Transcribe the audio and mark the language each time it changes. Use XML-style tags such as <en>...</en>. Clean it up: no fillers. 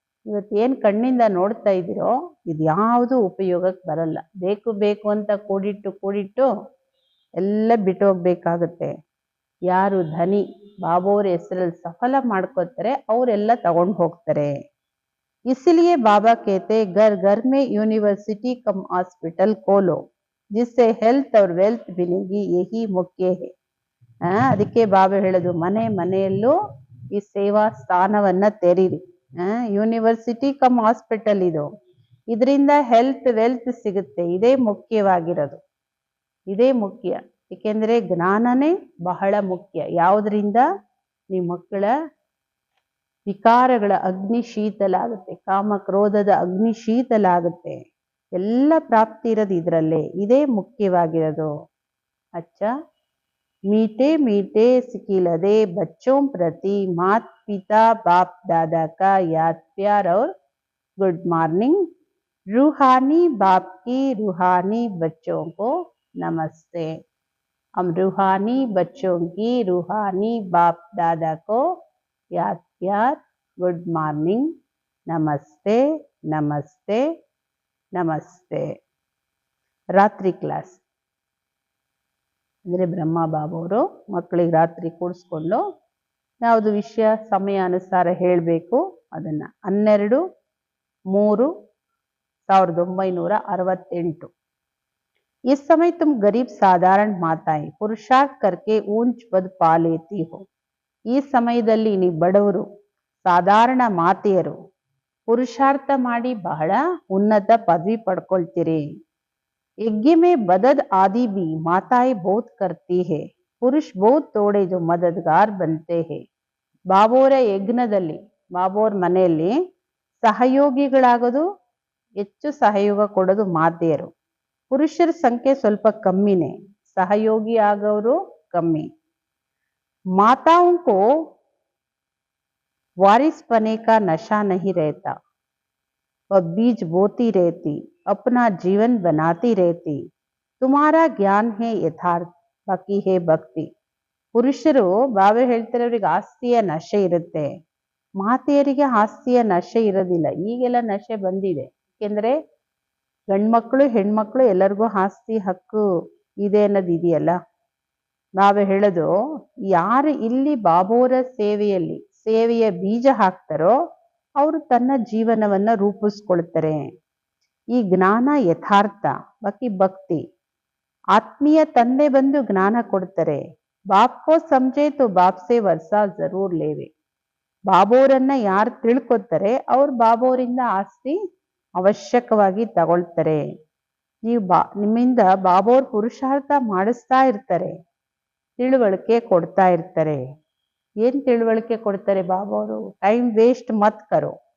<kn>ಇವತ್ತೇನು ಕಣ್ಣಿಂದ ನೋಡ್ತಾ ಇದ್ದೀರೋ ಇದು ಯಾವುದು ಉಪಯೋಗಕ್ಕೆ ಬರಲ್ಲ. ಬೇಕು ಅಂತ ಕೂಡಿಟ್ಟು ಎಲ್ಲ ಬಿಟ್ಟು ಹೋಗ್ಬೇಕಾಗತ್ತೆ. ಯಾರು ಧನಿ ಬಾಬೋರ್ ಹೆಸರಲ್ಲಿ ಸಫಲ ಮಾಡ್ಕೋತಾರೆ ಅವರೆಲ್ಲ ತಗೊಂಡು ಹೋಗ್ತಾರೆ.</kn> <hi>इसलिए बाबा कहते घर घर में यूनिवर्सिटी कम हॉस्पिटल खोलो जिससे हेल्थ और वेल्थ मिलेगी, यही मुख्य है.</hi> <kn>ಅದಕ್ಕೆ ಬಾಬಾ ಹೇಳೋದು ಮನೆಯಲ್ಲೂ ಈ ಸೇವಾ ಸ್ಥಾನವನ್ನ ತೆರೀರಿ. ಯೂನಿವರ್ಸಿಟಿ ಕಮ್ ಹಾಸ್ಪಿಟಲ್ ಇದು, ಇದರಿಂದ ಹೆಲ್ತ್ ವೆಲ್ತ್ ಸಿಗುತ್ತೆ. ಇದೇ ಮುಖ್ಯವಾಗಿರೋದು, ಇದೇ ಮುಖ್ಯ. ಏಕೆಂದ್ರೆ ಜ್ಞಾನನೇ ಬಹಳ ಮುಖ್ಯ. ಯಾವುದರಿಂದ ನಿಮ್ಮ ಮಕ್ಕಳ ವಿಕಾರಗಳ ಅಗ್ನಿ ಶೀತಲ ಆಗುತ್ತೆ, ಕಾಮ ಕ್ರೋಧದ ಅಗ್ನಿ ಶೀತಲ ಆಗುತ್ತೆ. ಎಲ್ಲ ಪ್ರಾಪ್ತಿ ಇರೋದು ಇದರಲ್ಲೇ, ಇದೇ ಮುಖ್ಯವಾಗಿರೋದು.</kn> <hi>ಅಚ್ಚ मीठे मीठे सिकिलदे बच्चों प्रति माता पिता बाप दादा का याद प्यार और गुड मॉर्निंग. रूहानी बाप की रूहानी बच्चों को नमस्ते. हम रूहानी बच्चों की रूहानी बाप दादा को याद प्यार गुड मॉर्निंग, नमस्ते नमस्ते नमस्ते.</hi> <kn>ರಾತ್ರಿ ಕ್ಲಾಸ್ ಅಂದರೆ ಬ್ರಹ್ಮ ಬಾಬವರು ಮಕ್ಕಳಿಗೆ ರಾತ್ರಿ ಕೂಡಿಸ್ಕೊಂಡು ಯಾವುದು ವಿಷಯ ಸಮಯ ಅನುಸಾರ ಹೇಳಬೇಕು ಅದನ್ನು 12/3/1968.</kn> <hi>इस समय तुम गरीब साधारण माताएं पुरुषार्थ करके ऊंच पद पा लेती हो.</hi> <kn>ಈ ಸಮಯದಲ್ಲಿ ನೀವು ಬಡವರು ಸಾಧಾರಣ ಮಾತೆಯರು ಪುರುಷಾರ್ಥ ಮಾಡಿ ಬಹಳ ಉನ್ನತ ಪದವಿ ಪಡ್ಕೊಳ್ತೀರಿ.</kn> <hi>यज्ञ में मदद आदि भी माताएं बहुत करती है, पुरुष बहुत थोड़े जो मददगार बनते हैं.</hi> <kn>ಬಾಬೋರ ಯಜ್ಞದಲ್ಲಿ ಬಾಬೋರ್ ಮನೆಯಲ್ಲಿ ಸಹಯೋಗಿಗಳಾಗೋದು ಹೆಚ್ಚು, ಸಹಯೋಗ ಕೊಡೋದು ಮಾತೆಯರು. ಪುರುಷರ ಸಂಖ್ಯೆ ಸ್ವಲ್ಪ ಕಮ್ಮಿನೇ, ಸಹಯೋಗಿ ಆಗೋರು ಕಮ್ಮಿ.</kn> <hi>माताओं को वारिस पने का नशा नहीं रहता, वह बीज बोती रहती, अपना जीवन बनाती रहती. तुम्हारा ज्ञान है यथार्थ, बाकी है भक्ति.</hi> <kn>ಪುರುಷರು ಬಾಬಾ ಹೇಳ್ತಾರೆ ಅವ್ರಿಗೆ ಆಸ್ತಿಯ ನಶೆ ಇರುತ್ತೆ, ಮಾತೆಯರಿಗೆ ಆಸ್ತಿಯ ನಶೆ ಇರೋದಿಲ್ಲ. ಈಗೆಲ್ಲ ನಶೆ ಬಂದಿದೆ, ಏಕೆಂದ್ರೆ ಗಂಡ್ಮಕ್ಳು ಹೆಣ್ಮಕ್ಳು ಎಲ್ಲರಿಗೂ ಆಸ್ತಿ ಹಕ್ಕು ಇದೆ ಅನ್ನೋದು ಇದೆಯಲ್ಲ. ಬಾಬಾ ಹೇಳೋದು ಯಾರು ಇಲ್ಲಿ ಬಾಬೋರ ಸೇವೆಯ ಬೀಜ ಹಾಕ್ತಾರೋ ಅವರು ತನ್ನ ಜೀವನವನ್ನ ರೂಪಿಸ್ಕೊಳ್ತಾರೆ. ಈ ಜ್ಞಾನ ಯಥಾರ್ಥ, ಬಾಕಿ ಭಕ್ತಿ. ಆತ್ಮೀಯ ತಂದೆ ಬಂದು ಜ್ಞಾನ ಕೊಡ್ತಾರೆ.</kn> <hi>ಬಾಪ್ಕೋ ಸಮझे तो बाप से वर्षा जरूर लेवे.</hi> <kn>ಬಾಬೋರನ್ನ ಯಾರು ತಿಳ್ಕೊತಾರೆ ಅವ್ರು ಬಾಬೋರಿಂದ ಆಸ್ತಿ ಅವಶ್ಯಕವಾಗಿ ತಗೊಳ್ತಾರೆ. ನೀವು ನಿಮ್ಮಿಂದ ಬಾಬೋರ್ ಪುರುಷಾರ್ಥ ಮಾಡಿಸ್ತಾ ಇರ್ತಾರೆ, ತಿಳುವಳಿಕೆ ಕೊಡ್ತಾ ಇರ್ತಾರೆ. ಏನ್ ತಿಳುವಳಿಕೆ ಕೊಡ್ತಾರೆ ಬಾಬೋರು? ಟೈಮ್ ವೇಸ್ಟ್</kn> <hi>ಮತ್ ಕರೋ.</hi>